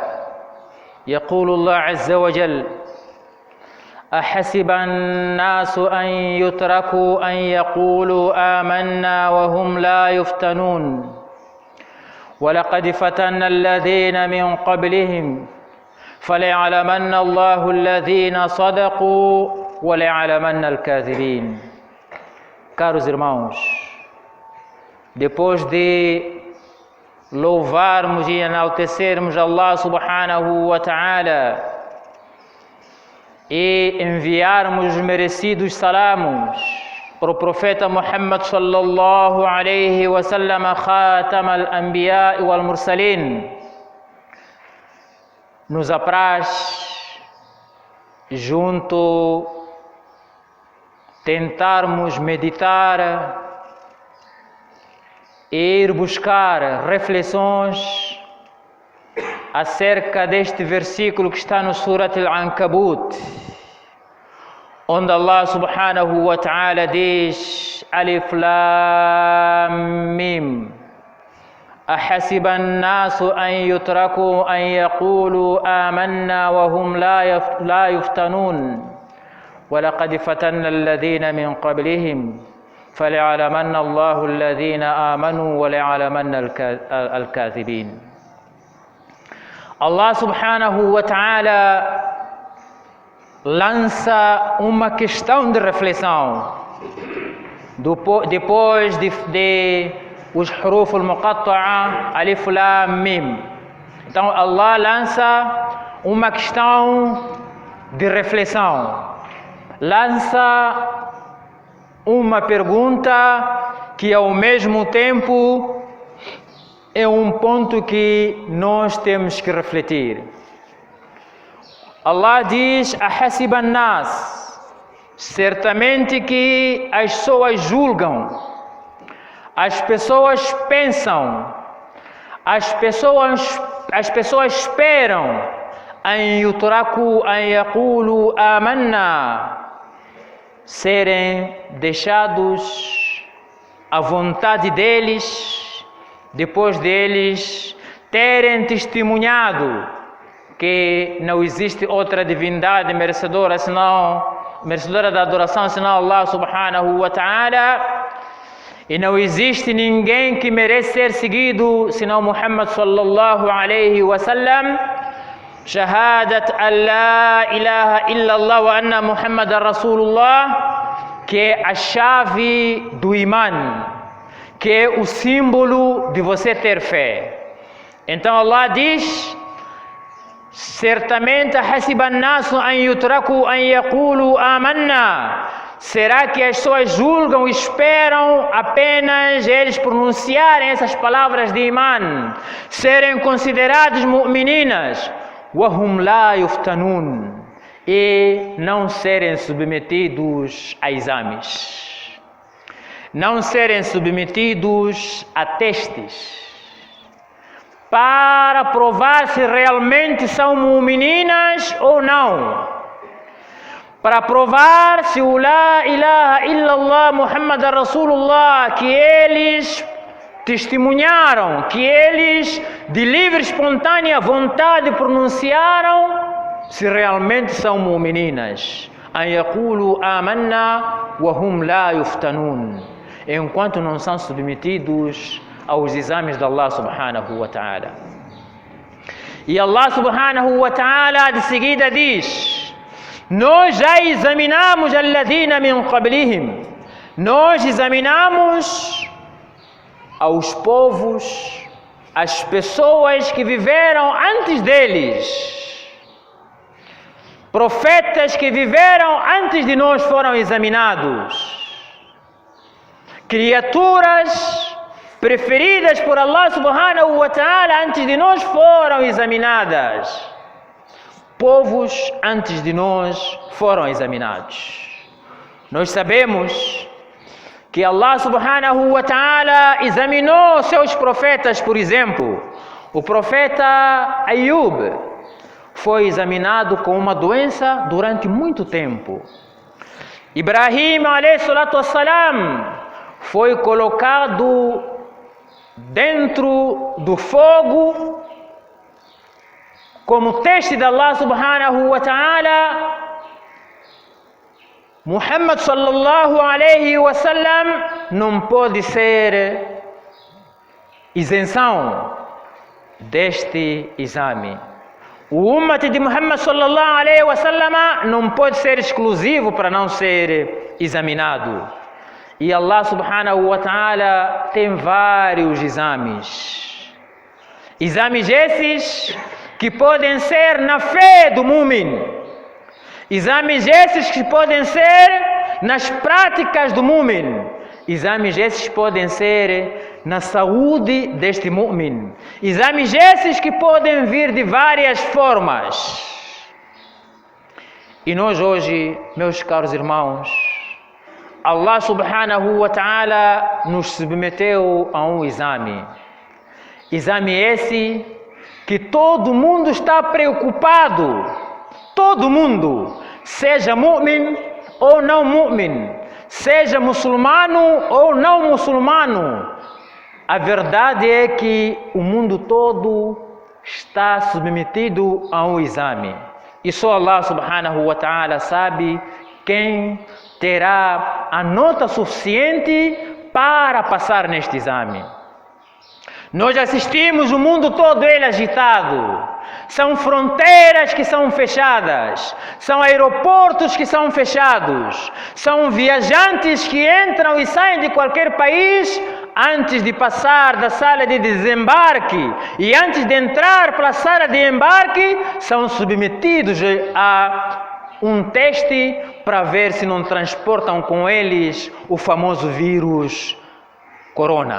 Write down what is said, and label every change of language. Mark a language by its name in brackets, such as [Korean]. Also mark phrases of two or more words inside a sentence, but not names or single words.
[Arabic] يقول الله عز وجل: أحسب الناس أن يتركوا أن يقولوا آمنا وهم لا يفتنون، ولقد فتنا الذين من قبلهم فليعلمن الله الذين صدقوا وليعلمن الكاذبين. [Portuguese] Caros irmãos, depois de louvarmos e enaltecermos [Arabic] الله سبحانه وتعالى [Portuguese] e enviarmos os merecidos salamos para o profeta Muhammad [Arabic] صلى الله عليه وسلم خاتم الأنبياء والمرسلين, [Portuguese] nos apraz junto tentarmos meditar e ir buscar reflexões acerca deste versículo que está no Surat Al-Ankabut, onde [Arabic] الله سبحانه وتعالى [Portuguese] diz: [Arabic] الم, أحسب الناس أن يتركوا أن يقولوا آمنا وهم لا يفتنون ولقد فتنا الذين من قبلهم فليعلمن الله الذين آمنوا وليعلمن الكاذبين. الله سبحانه وتعالى [Portuguese] lança uma questão de reflexão depois de os [Arabic] الحروف المقطعة ألف لام ميم. [Portuguese] Então Allah lança uma questão de reflexão, lança uma pergunta que ao mesmo tempo é um ponto que nós temos que refletir. Allah diz: [Arabic] أحسب الناس, [Portuguese] certamente que as pessoas julgam, as pessoas pensam, as pessoas esperam [Arabic] أن يتركوا أن يقولوا آمنا, [Portuguese] serem deixados à vontade deles, depois deles terem testemunhado que não existe outra divindade merecedora da adoração senão [Arabic] الله سبحانه وتعالى, [Portuguese] e não existe ninguém que merece ser seguido senão Muhammad [Arabic] صلى الله عليه وسلم. شهادة أن لا إله إلا الله وأن محمدا رسول الله, [Portuguese] que é a chave do imã, que é o símbolo de você ter fé. Então Allah diz: certamente [Arabic] أحسب الناس أن يتركوا أن يقولوا آمنا. [Portuguese] Será que as pessoas julgam e esperam apenas eles pronunciarem essas palavras de imã, serem considerados mu'mininas, [Arabic] وهم لا يفتنون, [Portuguese] e não serem submetidos a exames, não serem submetidos a testes, para provar se realmente são mu'mininas ou não, para provar se o [Arabic] لا إله إلا الله محمدا رسول الله [Portuguese] que eles testemunharam, que eles de livre e espontânea vontade pronunciaram, se realmente são mu'mininas. [Arabic] أن يقولوا آمنا وهم لا يفتنون, [Portuguese] enquanto não são submetidos aos exames de [Arabic] الله سبحانه وتعالى. [Portuguese] E [Arabic] الله سبحانه وتعالى [Portuguese] de seguida diz: nós já examinamos [Arabic] الذين من قبلهم, [Portuguese] nós examinamos aos povos, as pessoas que viveram antes deles, profetas que viveram antes de nós foram examinados, criaturas preferidas por [Arabic] الله سبحانه وتعالى [Portuguese] antes de nós foram examinadas, povos antes de nós foram examinados. Nós sabemos que [Arabic] الله سبحانه وتعالى [Portuguese] examinou seus profetas. Por exemplo, o profeta Ayub foi examinado com uma doença durante muito tempo. Ibrahim [Arabic] عليه الصلاة والسلام [Portuguese] foi colocado dentro do fogo como teste de [Arabic] الله سبحانه وتعالى. [Portuguese] Muhammad [Arabic] صلى الله عليه وسلم [Portuguese] não pode ser isenção deste exame. O ummah de Muhammad [Arabic] صلى الله عليه وسلم [Portuguese] não pode ser exclusivo para não ser examinado. E [Arabic] الله سبحانه وتعالى [Portuguese] tem vários exames. Exames esses que podem ser na fé do mu'min. Exames esses que podem ser nas práticas do mu'min. Exames esses podem ser na saúde deste mu'min. Exames esses que podem vir de várias formas. E nós hoje, meus caros irmãos, [Arabic] الله سبحانه وتعالى [Portuguese] nos submeteu a um exame. Exame esse que todo mundo está preocupado. Todo mundo, seja mu'min ou não mu'min, seja muçulmano ou não muçulmano, a verdade é que o mundo todo está submetido a um exame. E só [Arabic] الله سبحانه وتعالى [Portuguese] sabe quem terá a nota suficiente para passar neste exame. Nós assistimos o mundo todo ele agitado. São fronteiras que são fechadas, são aeroportos que são fechados, são viajantes que entram e saem de qualquer país antes de passar da sala de desembarque e antes de entrar para a sala de embarque, são submetidos a um teste para ver se não transportam com eles o famoso vírus corona.